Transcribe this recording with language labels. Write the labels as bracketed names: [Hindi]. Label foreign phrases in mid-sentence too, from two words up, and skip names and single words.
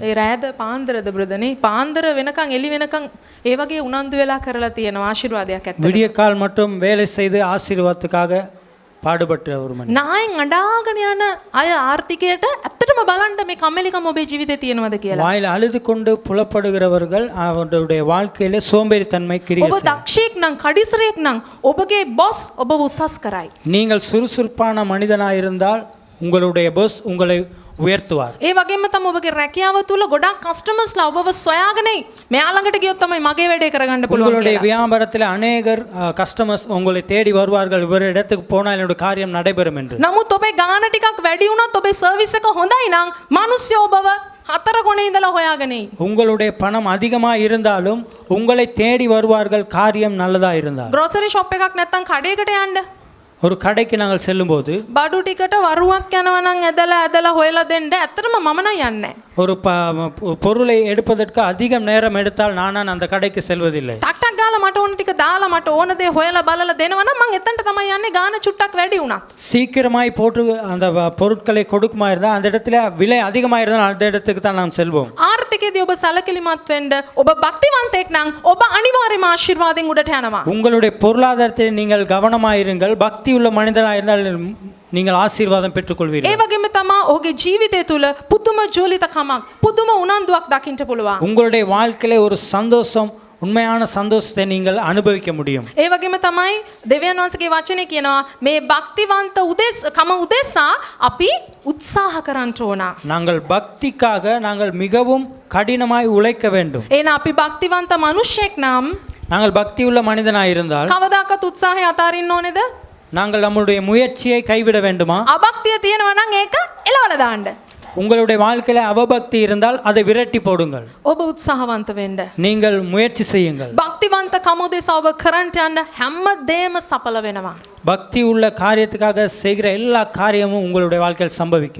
[Sinhala] ඒ රෑද පාන්දරද බ්‍රදනේ පාන්දර වෙනකන් එළි වෙනකන් ඒ වගේ උනන්දු වෙලා කරලා තියෙනවා ආශිර්වාදයක් ඇත්තට. [Tamil] விடிய கால் மட்டும் வேலை செய்து ஆசீர்வாதத்துக்காக பாடுபட்ட ஒரு மனிதன். [Sinhala] නායෙන් අඬාගෙන යන අය ආර්ථිකයට ඇත්තටම බලන්න මේ කම්මැලිකම ඔබේ ජීවිතේ තියෙනවද කියලා. [Tamil] வாயில் அழுது கொண்டு புலப்படுகிறவர்கள் அவருடைய வாழ்க்கையிலே சோம்பேறித்தன்மை கிரியை [Sinhala] ඔබ [Tamil] செய்யும். [Sinhala] දක්ෂයෙක් නම් කඩිසරයෙක් නම් ඔබගේ බොස් ඔබ උසස් කරයි. [Tamil] நீங்கள் சுறுசுறுப்பான மனிதனாக இருந்தால் உங்களுடைய boss உங்களை உயர்த்துவார். [Sinhala] ඒ වගේම තමයි ඔබගේ රැකියාව තුල ගොඩාක් කස්ටමර්ස්ලා ඔබව සොයාගෙන මෙයා ළඟට ගියොත් තමයි මගේ වැඩේ කරගන්න පුළුවන් [Tamil] உங்களுடைய [Sinhala] කියලා. [Tamil] வியாபாரத்தில் அநேகர் கஸ்டமர்ஸ் உங்களை தேடி வருவார்கள், இவர் இடத்துக்கு போனால் என்னுடைய காரியம் நடைபெறும் என்று. [Sinhala] නමුත් ඔබේ ගාණ ටිකක් වැඩි වුණත් ඔබේ සර්විස් එක හොඳයි නම් මිනිස්සු ඔබව හතර කොනේ ඉඳලා හොයාගෙන එයි. [Tamil] உங்களுடைய பணம் அதிகமாக இருந்தாலும் உங்களை தேடி வருவார்கள் காரியம் நல்லதா இருந்தால். [English] grocery shop [Sinhala] එකක් නැත්තම් කඩේකට යන්න. [Tamil] ஒரு கடைக்கு நாங்கள் செல்லும்போது [Sinhala] බඩු ටිකට වරුවක් යනවා නම් ඇදලා හොයලා දෙන්න ඇත්තටම මම නම් යන්නේ නැහැ. [Tamil] ஒரு பொருளை எடுப்பதற்கு அதிகம் நேரம் எடுத்தால் நான் அந்த கடைக்கு செல்வதில்லை. [Sinhala] ටක් ටක් ගාලා මට ඕන ටික දාලා මට ඕන දේ හොයලා බලලා දෙනවා නම් මම එතනට තමයි යන්නේ ගාන චුට්ටක් වැඩි වුණා. [Tamil] சீக்கிரமாய் போட்டு அந்த பொருட்களை கொடுக்குமா இருந்தால் அந்த இடத்துல விலை அதிகமாக இருந்தால் அந்த இடத்துக்கு தான் நாம் செல்வோம். [Sinhala] ආර්ථිකයේදී ඔබ සැලකිලිමත් වෙන්න ඔබ භක්තිවන්තයෙක් නම් ඔබ අනිවාර්යයෙන්ම ආශිර්වාදයෙන් උඩට යනවා. [Tamil] உங்களுடைய பொருளாதாரத்தில் நீங்கள் கவனமாயிருங்கள். பக்தி உள்ள மனிதனாக இருந்தால் நீங்கள் ஆசீர்வாதம் பெற்றுக்கொள்வீர்கள். [Sinhala] ඒ වගේම තමයි ඔහුගේ ජීවිතය තුළ පුදුම ජොලිතකමක් පුදුම උනන්දුවක් දකින්න පුළුවන්. [Tamil] உங்களுடைய வாழ்க்கையில ஒரு சந்தோஷம், உண்மையான சந்தோஷத்தை நீங்கள் அனுபவிக்க முடியும். [Sinhala] ඒ වගේම තමයි දෙවියන් වහන්සේගේ වචනේ කියනවා මේ භක්තිවන්ත කම උදෙසා අපි උත්සාහ කරන්න ඕන. [Tamil] நாங்கள் பக்திக்காக நாங்கள் மிகவும் கடினமாய் உழைக்க வேண்டும். [Sinhala] එහෙනම් අපි භක්තිවන්ත මිනිසෙක් නම් [Tamil] நாங்கள் பக்தி உள்ள மனிதனாக இருந்தால் [Sinhala] කවදාකවත් උත්සාහය අතාරින්න ඕනේද? [Tamil] நாங்கள் நம்முடைய முயற்சியை கைவிட வேண்டுமா? [Sinhala] අභක්තිය තියෙනවා නම් ඒක එලවලා දාන්න. [Tamil] உங்களுடைய வாழ்க்கையில அவபக்தி இருந்தால் அதை விரட்டி போடுங்கள். [Sinhala] ඔබ උත්සාහවන්ත වෙන්න. [Tamil] நீங்கள் முயற்சி செய்யுங்கள். [Sinhala] භක්තිවන්ත කම උදෙසා ඔබ කරන්ට යන්න හැමදේම සඵල වෙනවා. [Tamil] பக்தி உள்ள காரியத்துக்காக செய்கிற எல்லா காரியமும் உங்களுடைய வாழ்க்கையில் சம்பவிக்கும்.